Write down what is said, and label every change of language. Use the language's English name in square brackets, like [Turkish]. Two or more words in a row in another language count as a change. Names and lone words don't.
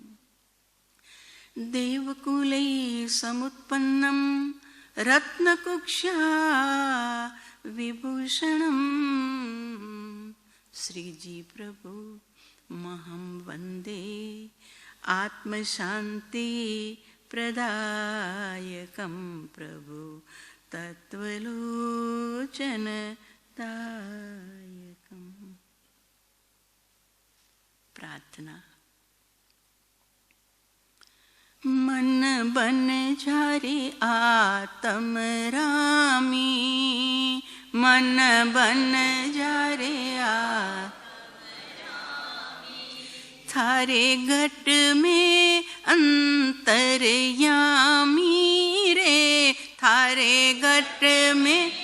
[Sanskrit] देवकुले समुत्पन्नं रत्नकुक्षा विभूषणं श्रीजी प्रभु महं वन्दे आत्मशान्ति प्रदायकं प्रभु तत्त्वलोचनदायकम्। [Rajasthani] प्रार्थना। मन बन झारे आत्म रामी, मन बन झारे थारे घट में अंतर्यामी रे, थारे घट में